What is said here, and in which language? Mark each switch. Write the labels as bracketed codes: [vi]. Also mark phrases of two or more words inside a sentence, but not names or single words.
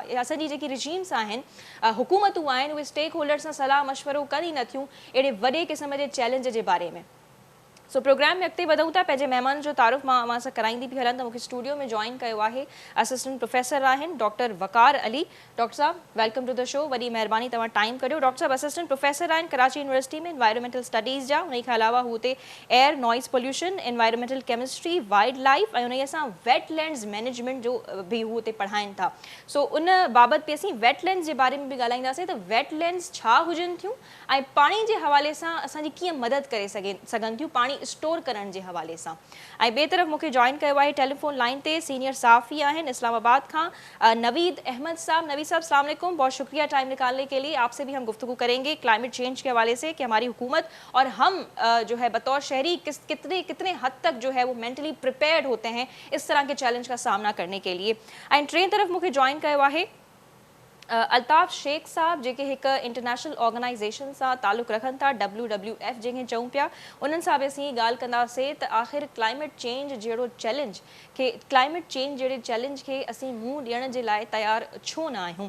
[sd] या असांजी जेकी रिजीम्स आहिनि, हुकूमतूं आहिनि, उहे [en] stake holders [sd] सां सलाह मशवरो कनि ई नथियूं अहिड़े वॾे क़िस्म जे चैलेंज जे बारे में। सो प्रोग्राम में अॻिते वधूं था। पंहिंजे महिमान जो तारुफ़ मां सां कराईंदी बि हलनि त मूंखे स्टूडियो में जॉइन कयो आहे [en] assistant professor [sd] आहिनि डॉक्टर वकार अली। डॉक्टर साहब, [en] welcome to the show. [sd] वॾी महिरबानी तव्हां टाइम कढियो। डॉक्टर साहब [en] assistant professor [sd] आहिनि कराची यूनिवर्सिटी में [en] environmental studies [sd] जा। उन खां अलावा हू हुते [en] air noise pollution, environmental chemistry, wild life [sd] ऐं उन सां [en] wetlands management [sd] जो बि हू हुते पढ़ाइनि था। सो उन बाबति बि असीं वेटलैंड्स जे बारे में बि ॻाल्हाईंदासीं त वेटलैंड्स छा हुजनि थियूं ऐं पाणी जे हवाले सां असांजी कीअं मदद करे सघनि थियूं पाणी स्टोर करण जे हवाले सां। ऐं ॿिए तरफ़ मूंखे जॉइन कयो आहे [en] telephone line [sd] ते सीनियर साफ़ी आहिनि इस्लामाबाद खां नवीद अहमद साहब। [ur] نوید صاحب السلام علیکم، بہت شکریہ ٹائم نکالنے کے لیے۔ آپ سے بھی ہم گفتگو کریں گے [en] climate change [ur] کے حوالے سے کہ ہماری حکومت اور ہم جو ہے بطور شہری کتنے حد تک جو ہے وہ [en] mentally prepared [ur] ہوتے ہیں اس طرح کے چیلنج کا سامنا کرنے کے لیے. [sd] ऐं टे तरफ़ मूंखे जॉइन कयो आहे अल्ताफ़ शेख साहब, जेके हिकु [en] international organization [sd] सां ताल्लुक़ रखनि था, WWF जंहिंखे चऊं पिया। उन्हनि सां बि असीं ॻाल्हि कंदासीं त आख़िर [en] climate change [sd] जहिड़े चैलेंज खे असीं मुंहुं ॾियण जे लाइ तयारु छो न आहियूं।